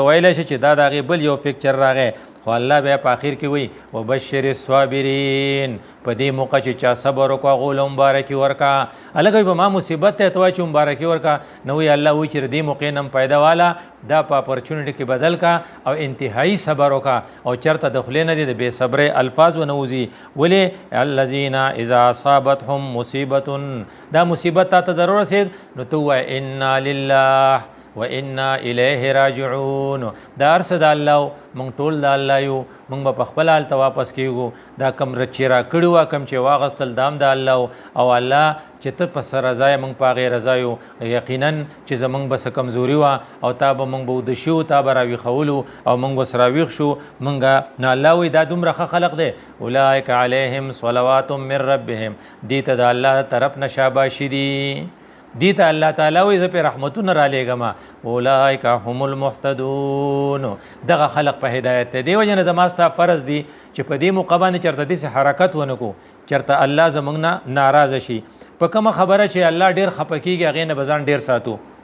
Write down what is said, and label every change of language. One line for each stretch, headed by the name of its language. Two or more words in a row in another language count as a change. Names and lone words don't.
Pashto: ویلی شي چې دا د هغې بل یو پکچر راغی خو الله بیا په آخر کې وایي
Arabic: وبشر الصابرین
Pashto: په دې موقع چې چا صبر وکړه هغو له مبارکي ورکړه هلکه وایي په ما مصیبت ته ته وایي چې مبارکي ورکړه نو وایي الله وایي چې د دې موقع نه پیدا واله دا په اپرچونټي کې بدل کا او انتهایی صبر وکړه او چېرته د خولې نه دي د بې صبرۍ الفاظ ونه وځي ولې
Arabic: الذین اذا اصابتهم مصیبت
Pashto: دا مصیبت تا ته در ورسېد نو ته ووایه
Arabic: انا لله و انا الیه راجعون
Pashto: دا هر څه د الله موږ ټول د الله یو موږ به په خپل حال ته واپس کېږو دا کم چې را کړي وه کم چې واغستل دا هم د الله او الله چې ته په څه رضا یې موږ په هغې رضا یو یقینا چې زموږ به څه کمزوري وه او تا به موږ به اوده شي وو تا به راویښولو او موږ به ورسره راویښ شو موږ نو الله وایي دا دومره ښه خلق دی
Arabic: اولئک علیهم صلوات من ربهم
Pashto: دې ته د الله طرف نه شاباشي دي دې ته
Arabic: الله تعالی
Pashto: وایي زه پرې رحمتونه رالیږم
Arabic: اولئک هم المهتدون
Pashto: دغه خلق په هدایت دی دې وجې نه زما ستا فرض دی چې په دې موقع باندې چېرته داسې حرکت ونه کړو چېرته الله زموږ نه ناراضه شي په کومه خبره چې الله ډېر خفه کېږي هغې نه به ځان ډېر ساتو